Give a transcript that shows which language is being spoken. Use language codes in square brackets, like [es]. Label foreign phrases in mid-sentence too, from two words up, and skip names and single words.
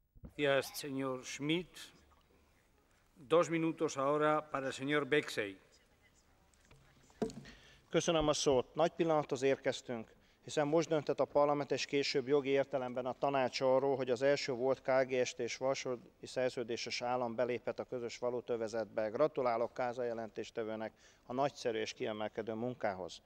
[es] Gracias, señor Schmidt. 2 minutos ahora para el señor Bexey. [hu] Köszönöm a szót. Nagy pillanathoz érkeztünk, hiszen most döntött a parlament és később jogi értelemben a tanács arról, hogy az első volt KGST és Varsói Szerződéses állam beléphet a közös valutaövezetbe. Gratulálok Káza jelentéstevőnek a nagyszerű és kiemelkedő munkához.